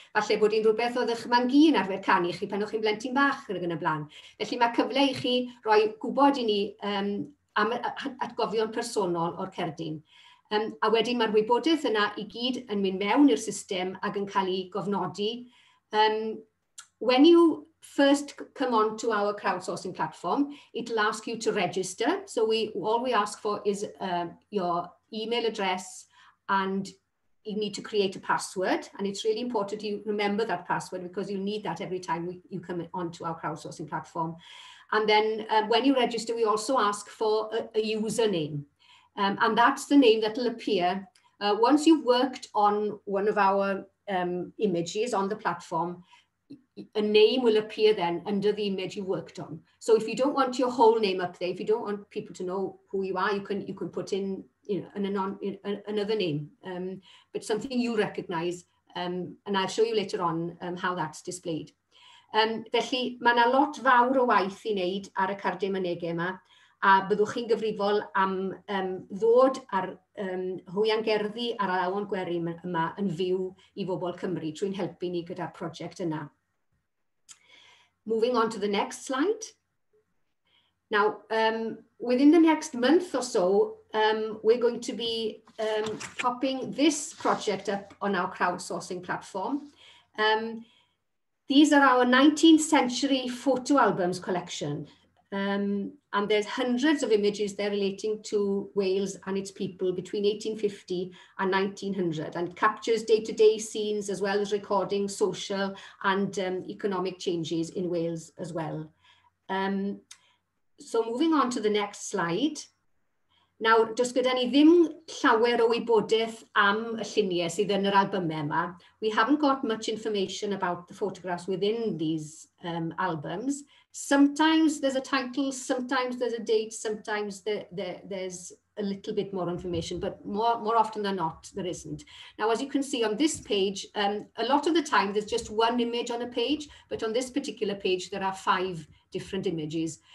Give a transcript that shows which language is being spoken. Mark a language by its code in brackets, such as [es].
[cy] Falle bod hi'n rhywbeth oedd eich magu yn arfer canu chi pan o'ch chi'n blentyn bach yn y blaen. Felly mae cyfle i chi roi gwybod i ni am atgofion personol o'r cerdyn. A wedyn mae'r wybodaeth yna i gyd yn mynd mewn i'r system ac yn cael ei gofnodi. [en] When you first come on to our crowdsourcing platform, it'll ask you to register. So all we ask for is your email address, and you need to create a password. And it's really important you remember that password because you'll need that every time you come onto our crowdsourcing platform. And then when you register, we also ask for a username. And that's the name that will appear. Once you've worked on one of our images on the platform, a name will appear then under the image you worked on. So if you don't want your whole name up there, if you don't want people to know who you are, you can put in another name, but something you recognise, and I'll show you later on how that's displayed. [cy] Felly, mae yna lot fawr o waith I wneud ar y cardiau mynegau yma, a byddwch chi'n gyfrifol am ddod ar hwiangerddi ar yr awon gweri yma yn fyw I bobl Cymru trwy'n helpu ni gyda'r prosiect yna. [en] Moving on to the next slide. Now, within the next month or so, we're going to be popping this project up on our crowdsourcing platform. These are our 19th century photo albums collection. And there's hundreds of images there relating to Wales and its people between 1850 and 1900, and it captures day-to-day scenes as well as recording social and economic changes in Wales as well. So moving on to the next slide. [cy] Now, does gyda ni ddim llawer o wybodaeth am y lluniau sydd yn yr albymau yma. [en] We haven't got much information about the photographs within these albums. Sometimes there's a title, sometimes there's a date, sometimes there's a little bit more information, but more often than not, there isn't. Now, as you can see on this page, a lot of the time there's just one image on a page, but on this particular page, there are 5 different images.